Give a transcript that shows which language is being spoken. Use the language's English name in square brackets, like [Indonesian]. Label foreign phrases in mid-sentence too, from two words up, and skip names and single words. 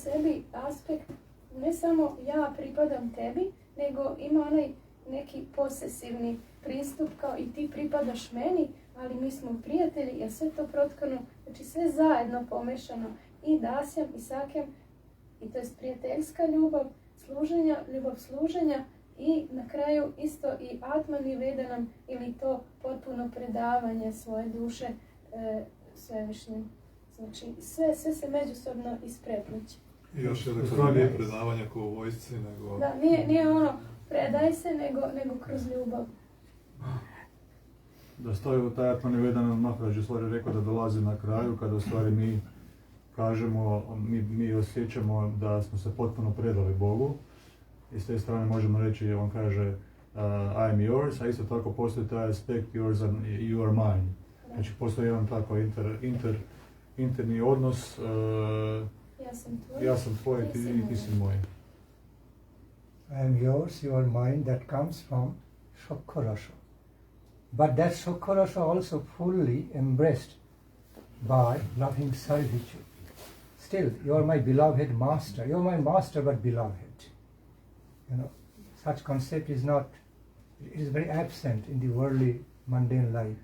[Serbian] sebi aspekt ne samo ja pripadam tebi, nego ima onaj neki posesivni pristup kao i ti pripadaš meni, ali mi smo prijatelji, je sve to protkano, znači sve zajedno pomešano, i dasyam i sakyam, i to je prijateljska ljubav, ljubav služenja, i na kraju isto i [Sanskrit] atmani vedanam, [Serbian] ili to potpuno predavanje svoje duše svevišnjem. Znači sve se međusobno isprepliče. I još je da nije predavanja kao u vojsci, nego... Da, nije ono predaj se, nego kroz ljubav. [Croatian] Da stoji u taj [Sanskrit] atmani vedanam, [Croatian] Maharaj je stvari rekao da dolazi na kraju, kada u stvari mi kažemo, mi osjećamo da smo se potpuno predali Bogu. I s te strane možemo reći, on kaže [English] I am yours, [Croatian] a isto tako postoji taj aspekt [English] yours and you are mine. [Croatian] Znači postoji jedan tako interni odnos, ja sam tvoj, ti si moj. [English] I am yours, you are mine, that comes from Shokha-rasa. But that Shokha-rasa also fully embraced by loving servitude. Still, you are my beloved master. You are my master, but beloved. You know, such concept is not, it is very absent in the worldly, mundane life.